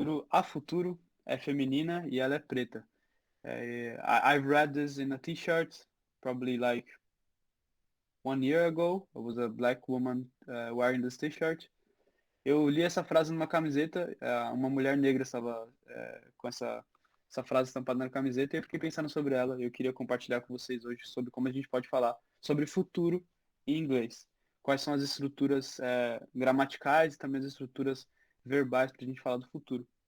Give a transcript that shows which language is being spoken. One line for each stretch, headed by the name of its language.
Portuguese: A futuro é feminina e ela é preta.
English: I've read this in a t-shirt, probably like 1 year ago. It was a black woman wearing this t-shirt.
Portuguese: Eu li essa frase numa camiseta, uma mulher negra estava com essa frase estampada na camiseta e eu fiquei pensando sobre ela. Eu queria compartilhar com vocês hoje sobre como a gente pode falar sobre futuro em inglês. Quais são as estruturas gramaticais e também as estruturas verbais para a gente falar do futuro.